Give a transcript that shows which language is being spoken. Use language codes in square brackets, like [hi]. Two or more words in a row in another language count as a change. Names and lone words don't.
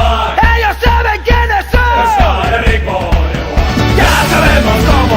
[es] Ellos saben quiénes son. [eu] Euskal Herriko oreoak. [es] Ya sabemos cómo